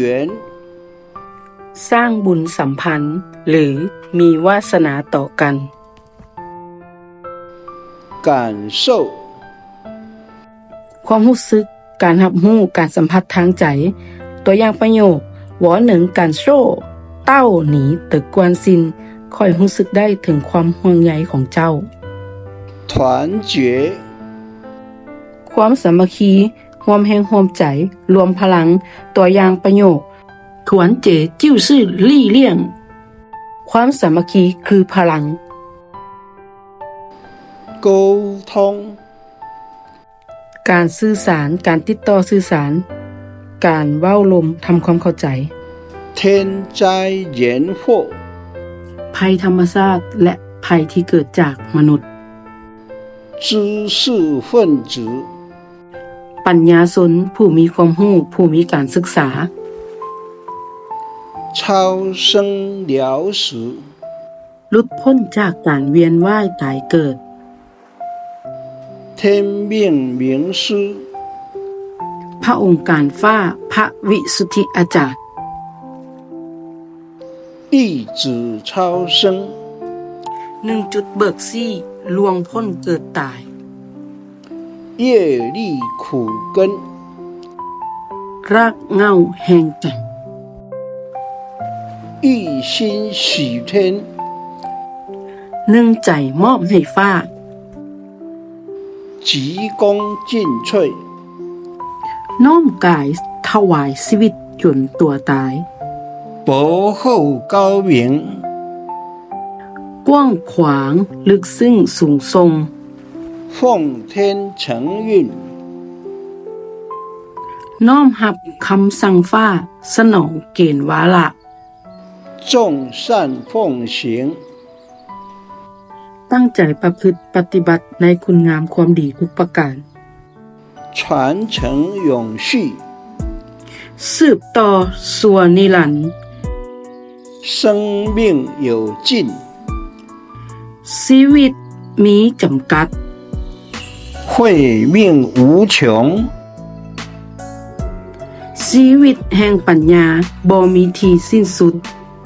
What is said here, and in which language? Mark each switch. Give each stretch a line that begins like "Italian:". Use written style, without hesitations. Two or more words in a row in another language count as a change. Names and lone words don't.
Thai: สร้างบุญสัมพันธ์หรือมีวาสนาต่อกัน
Chinese: 感受
Thai: ความรู้สึกการรับรู้การสัมผัสทางใจตัวอย่างประโยค
Chinese: 我能感受到你的关心
Thai: ค่อยรู้สึกได้ถึงความห่วงใยของเจ้า
Chinese: 团结
Thai: ความสามัคคีร่วมแรงร่วมใจรวมพลังตัวอย่างประโยค
Chinese: 团结就是力量
Thai: ความสามัคคีคือพลัง
Chinese: 沟通
Thai: การสื่อสารการติดต่อสื่อสารการเว้าลมทำความเข้าใจ
Chinese: 天灾人祸
Thai: ภัยธรรมชาติและภัยที่เกิดจากมนุษย์
Chinese: 知识分子
Thai: ปัญญาชนผู้มีความรู้ผู้มีการศึกษา
Chinese: 超生了死
Thai: หลุดพ้นจากการเวียนว่ายตายเกิด
Chinese: 天命名师
Thai: พระองค์การฟ้าพระวิสุทธิอาจารย์
Chinese: 一指超生
Thai: 1 จุดเบิกซี่ลวงพ้นเกิดตาย
Chinese: 业力苦根
Thai: รากเหง้าแห่งกรรม
Chinese: 一心许天
Thai: 1 ใจมอบให้ฟ้า
Chinese: 急功尽瘁
Thai: น้อมกายถวายชีวิตจนตัวตาย
Chinese: 博厚高明
Thai: กว้างขวางลึกซึ้งสูงทรง
Chinese: 奉天承运
Thai: น้อมรับคำสั่งฟ้าสนองเกณฑ์วาระ
Chinese: 众善奉行
Thai: ตั้งใจประพฤติปฏิบัติในคุณงามความดีทุกประการ
Chinese: 传承永续
Thai: สืบต่อสัวนิรันดร์
Chinese: 生命有尽
Thai: ชีวิตมีจำกัด
Chinese: 慧命无穷
Thai: ชีวิตแห่งปัญญาบ่มีที่สิ้นสุด